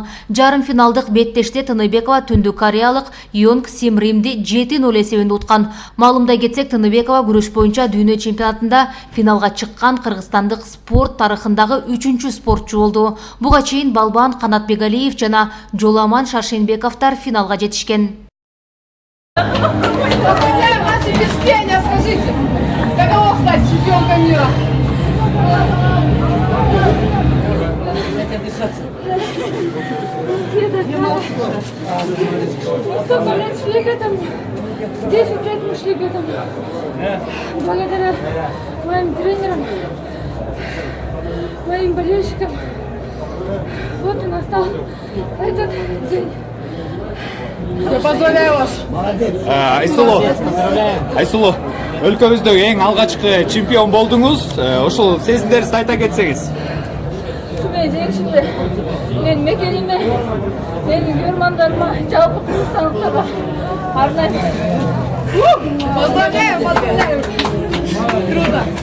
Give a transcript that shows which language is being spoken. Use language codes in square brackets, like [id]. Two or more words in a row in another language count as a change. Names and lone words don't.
[ky] Жарым финалдык беттеште Тыныбекова Түндүк Кореялык Йонг Сим Римди 7-0 эсебинде уткан. Маалымдай кетсек, Тыныбекова күрөш боюнча дүйнө чемпионатында финалга чыккан кыргызстандык спорт тарыхындагы 3-чү спортчу болду. Буга чейин Балбан Канатбегалиев жана Жоламан Шаршенбековдор финалга жетишкен. [ru] Поздравляем наши Бишкеня, скажите, каково стать чемпионкой мира? Столько лет шли к этому, 10 лет мы шли к этому, благодаря моим тренерам, моим болельщикам. Вот и настал этот день. Я поздравляю вас. [ky] Айсулуу, өлкөбүздөгү эң алгачкы чемпион болдуңуз. Ошол сезимдериңизди айта кетсеңиз. Мен жеңишимде менин мекениме, менин көрмандарыма, жалпы кыргызстандыктарга арнайм. [ru] Поздравляем, поздравляем. Круто.